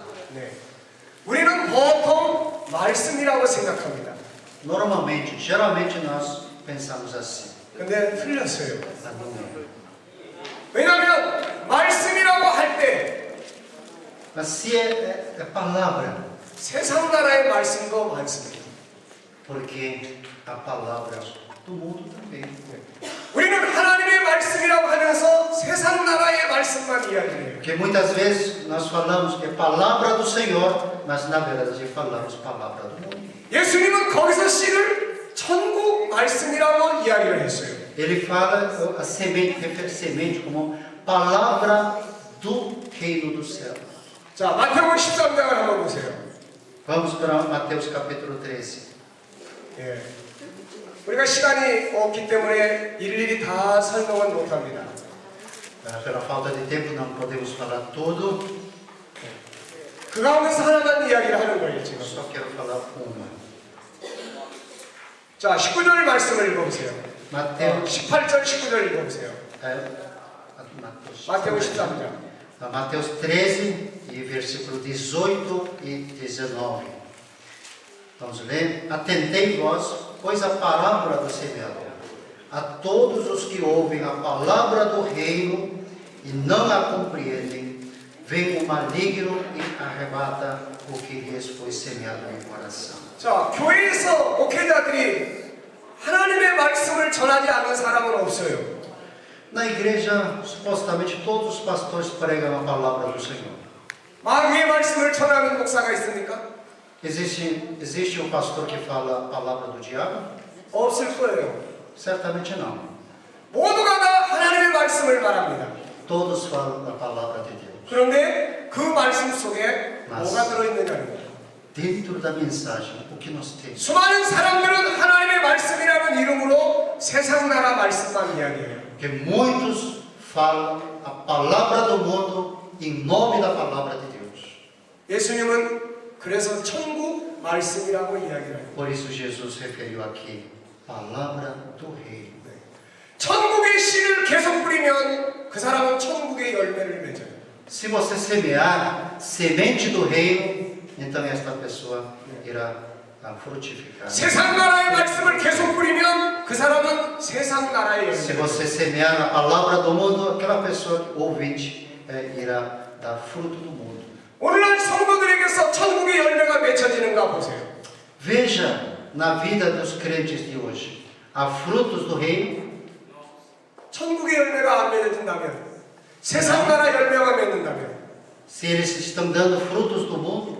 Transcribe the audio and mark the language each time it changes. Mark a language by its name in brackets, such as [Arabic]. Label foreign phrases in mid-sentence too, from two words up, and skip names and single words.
[Korean] 네. 우리는 보통 말씀이라고 생각합니다. [Portuguese] Normalmente, geralmente nós pensamos assim. [Korean] 근데 틀렸어요. [Portuguese] Mas não é. [Korean] 왜냐하면 말씀이라고 할 때 [Portuguese] Mas se é palavra, [Korean] 세상 나라의 말씀도 많습니다. [Portuguese] porque a palavra do mundo também. [Korean] 우리는 하나님의 말씀이라고 하면서 세상 나라의 말씀만 이야기해요. [Portuguese] Porque muitas vezes nós falamos que é palavra do Senhor, mas na verdade falamos palavra do mundo. [Korean] 예수님은 거기서 씨를 천국 말씀이라고 이야기를 했어요. [Portuguese] Ele fala a semente, refere semente como palavra do reino do céu. [Korean] 자, 마태복음 13장을 한번 보세요. [Portuguese] Vamos para Mateus capítulo 13. [Korean] 예. 우리가 시간이 없기 때문에 일일이 다 설명은 못합니다. [Portuguese] Pela falta de tempo não podemos falar tudo. [Korean] 그 가운데서 하나만 이야기를 하는 거예요, [Portuguese] Eu [Korean] 지금. [Portuguese] só quero falar uma. [Korean] 자, 19절 말씀을 읽어보세요. [Portuguese] Mateus, [Korean] 18절, 19절 읽어보세요. 마태복음 13장. [Portuguese] Mateus 13, e versículo 18 e 19. Vamos ler. Atendei vós, pois a parábola do semeador. A todos os que ouvem a palavra do reino e não a compreendem, vem o maligno e arrebata o que lhes foi semeado no coração. [Korean] 자, 교회에서 목회자들이 하나님의 말씀을 전하지 않는 사람은 없어요. [Portuguese] Na igreja, supostamente todos os pastores pregam a palavra do Senhor. [Korean] 마귀의 말씀을 전하는 목사가 있습니까? [Portuguese] Existe um pastor que fala a palavra do diabo? [Korean] 없을 거예요. [Portuguese] Certamente não. [Korean] 모두가 다 하나님의 말씀을 말합니다. [Portuguese] Todos falam a palavra de Deus. [Korean] 그런데 그 말씀 속에 뭐가 들어있느냐는 거예요. [Portuguese] Dentro da mensagem, o que nós temos? [Korean] 수많은 사람들은 하나님의 말씀이라는 이름으로 세상 나라 말씀만 이야기해요. [Portuguese] Porque muitos falam a palavra do mundo em nome da palavra de Deus. [Korean] 예수님은 그래서 천국 말씀이라고 이야기를 해요. [Portuguese] Por isso Jesus referiu aqui palavra do reino. [Korean] 천국의 씨를 계속 뿌리면 그 사람은 천국의 열매를 맺어요. [Portuguese] Se você semear semente do reino, então esta pessoa irá frutificar. [Korean] 세상 나라의 말씀을 계속 뿌리면 그 사람은 세상 나라의 [Portuguese] Se [Korean] 열매. [Portuguese] você semear a palavra do mundo, aquela pessoa ouvinte irá dar fruto do mundo. [Korean] 오늘날 성도들에게서 천국의 열매가 맺혀지는가 보세요. [Portuguese] Veja na vida dos crentes de hoje, há frutos do reino. [Korean] 천국의 열매가 안 맺어진다면, 세상 나라 열매가 맺는다면 [Portuguese] Se eles estão dando frutos do mundo,